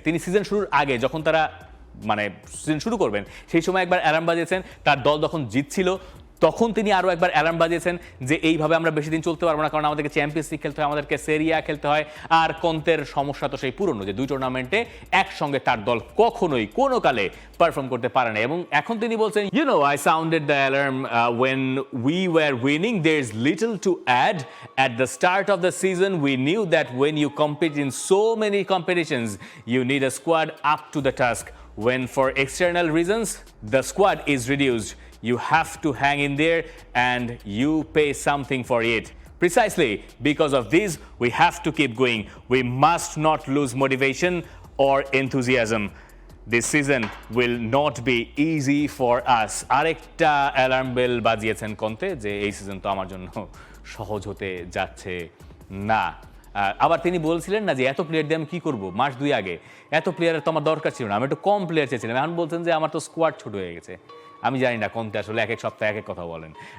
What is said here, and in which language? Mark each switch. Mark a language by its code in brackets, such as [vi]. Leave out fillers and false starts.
[bn] তিনি সিজন শুরুর আগে যখন তারা মানে সিজন শুরু করবেন সেই সময় একবার অ্যালার্ম বাজিয়েছেন, তার দল যখন জিতছিল তখন তিনি আরও একবার অ্যালার্ম বাজিয়েছেন যে এইভাবে আমরা বেশি দিন চলতে পারবো না, কারণ আমাদেরকে চ্যাম্পিয়ন্স লিগ খেলতে হয়, আমাদেরকে সেরিয়া খেলতে হয়। আর কন্তের সমস্যা তো সেই পুরনো, যে 2 টুর্নামেন্টে একসঙ্গে তার দল কখনোই কোনো কালে পারফর্ম করতে পারে না। এবং এখন তিনি বলছেন, [en] I sounded the alarm when we were winning. There's little to add. At the start of the season, we knew that when you compete in so many competitions, you need a squad up to the task. When for external reasons, the squad is reduced, you have to hang in there and you pay something for it. Precisely because of this, we have to keep going. We must not lose motivation or enthusiasm. This season will not be easy for us. [bn] আরেকটা alarm bell বাজিয়েছেন কন্তে যে এই season তো আমার জন্য সহজ হতে যাচ্ছে না। আবার তিনি বলছিলেন না যে এত প্লেয়ার দিয়ে আমি কি করবো, মাস 2 আগে এত প্লেয়ারের তো আমার দরকার ছিল না, আমি একটু কম প্লেয়ার চেয়েছিলাম। এখন বলছেন যে আমার তো স্কোয়াড ছোট হয়ে গেছে। আমি জানি না কোনটা আসলে এক সপ্তাহে এক কথা বলেন।